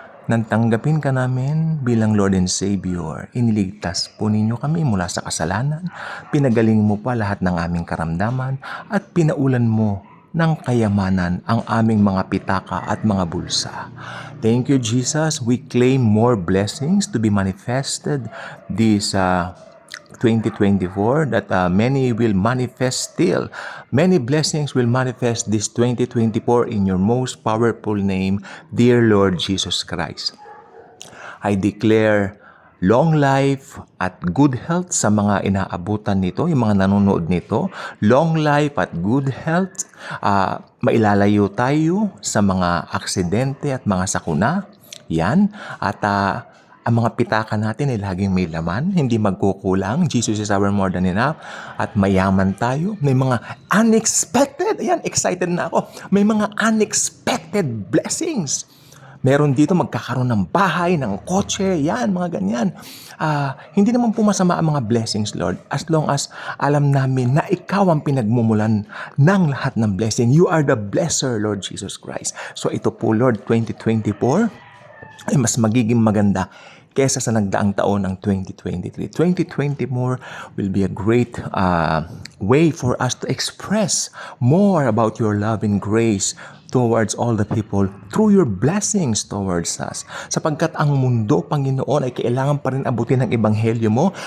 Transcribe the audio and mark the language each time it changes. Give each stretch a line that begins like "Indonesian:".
Filipino: Nang tanggapin ka namin bilang Lord and Savior, iniligtas po ninyo kami mula sa kasalanan, pinagaling mo pa lahat ng aming karamdaman, at pinaulan mo ng kayamanan ang aming mga pitaka at mga bulsa.
English: Thank you, Jesus. We claim more blessings to be manifested this 2024 that many will manifest still. Many blessings will manifest this 2024 in your most powerful name, dear Lord Jesus Christ. I declare long life
Filipino: at
English: good health
Filipino: sa mga inaabutan nito, yung mga nanonood nito.
English: Long life at good health.
Filipino: Mailalayo tayo sa mga aksidente at mga sakuna. Yan. At ang mga pitaka natin ay laging may laman, hindi magkukulang.
English: Jesus is our more than enough.
Filipino: At mayaman tayo. May mga unexpected. Ayan, excited na ako. May mga unexpected blessings. Meron dito magkakaroon ng bahay, ng kotse, yan, mga ganyan. Hindi naman po masama ang mga blessings, Lord,
English: as long as
Filipino: alam namin na Ikaw ang pinagmumulan ng lahat ng blessing.
English: You are the blesser, Lord Jesus Christ.
Filipino: So ito po, Lord, 2024, ay mas magiging maganda kesa sa nagdaang taon ng 2023.
English: 2024 will be a great way for us to express more about your love and grace towards all the people through your blessings towards us.
Filipino: Sapagkat ang mundo, Panginoon, ay kailangan pa rin abutin ng ebanghelyo mo.